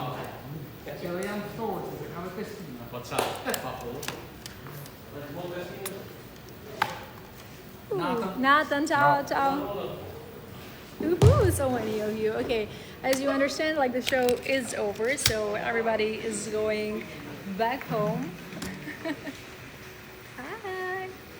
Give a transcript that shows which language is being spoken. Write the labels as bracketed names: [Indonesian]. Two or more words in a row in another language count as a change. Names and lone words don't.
[Albanian] që janë ftohtë, se kanë festina. Po çfarë? Pa po. [Italian] Nathan, ciao, ciao. [English] Woohoo, so many of you. Okay, as you understand, like the show is over, so everybody is going back home. Hi.